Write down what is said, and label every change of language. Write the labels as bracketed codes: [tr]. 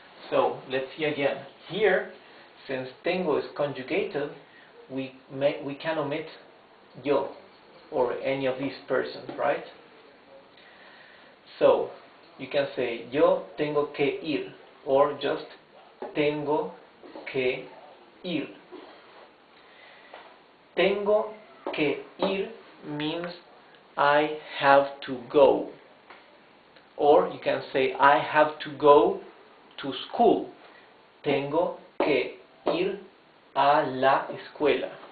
[en] So let's see again. Here, since tengo is conjugated, we can omit yo or any of these persons, right? So you can say [es] yo tengo que ir, [en] or just [es] tengo que ir. Tengo que ir [en] means I have to go. Or you can say I have to go to school. [es] Tengo que ir a la escuela.